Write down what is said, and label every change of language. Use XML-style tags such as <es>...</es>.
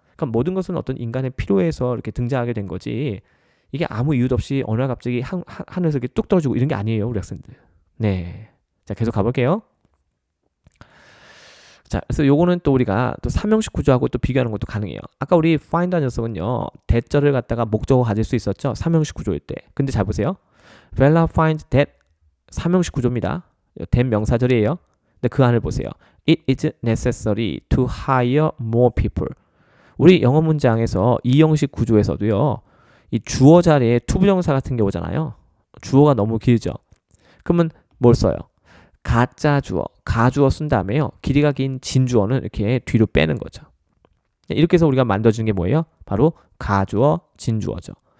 <ko>그러니까 모든 것은 어떤 인간의 필요에서 이렇게 등장하게 된 거지, 이게 아무 이유도 없이 어느 날 갑자기 하늘에서 이렇게 뚝 떨어지고 이런 게 아니에요, 우리 학생들. 네. 자, 계속 가볼게요. 자, 그래서 요거는 또 우리가 또 삼형식 구조하고 또 비교하는 것도 가능해요. 아까 우리 find 녀석은요, 대절을 갖다가 목적어 가질 수 있었죠, 삼형식 구조일 때. 근데 잘 보세요.</ko> <en>Bella finds that</en> <ko>삼형식 구조입니다. 된 명사절이에요. 근데 그 안을 보세요.</ko> <en>It is necessary to hire more people.</en> <ko>우리 영어 문장에서 이 형식 구조에서도요, 이 주어 자리에 투부정사 같은 게 오잖아요. 주어가 너무 길죠. 그러면 뭘 써요? 가짜 주어, 가주어 쓴 다음에요, 길이가 긴 진주어는 이렇게 뒤로 빼는 거죠. 이렇게 해서 우리가 만들어주는 게 뭐예요? 바로 가주어, 진주어죠.</ko>